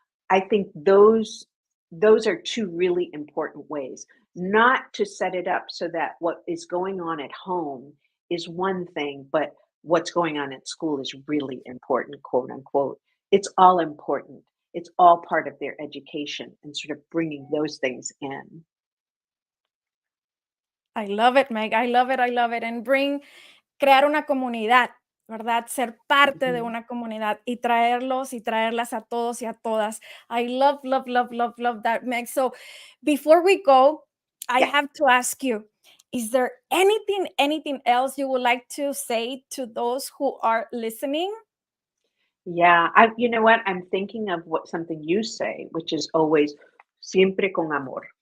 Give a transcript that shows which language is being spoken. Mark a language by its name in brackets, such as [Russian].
[English] I think those are two really important ways, not to set it up so that what is going on at home is one thing, but what's going on at school is really important, quote unquote. It's all important. It's all part of their education, and sort of bringing those things in. I love it, Meg. I love it. I love it. [Spanish] And crear una comunidad, ¿verdad? Ser parte de Mhm. una comunidad y traerlos y traerlas a todos y a todas. [English] I love, love, love, love, love that, Meg. So before we go, I Yeah. have to ask you, is there anything else you would like to say to those who are listening? Yeah, you know what? I'm thinking of something you say, which is always [Spanish] siempre con amor.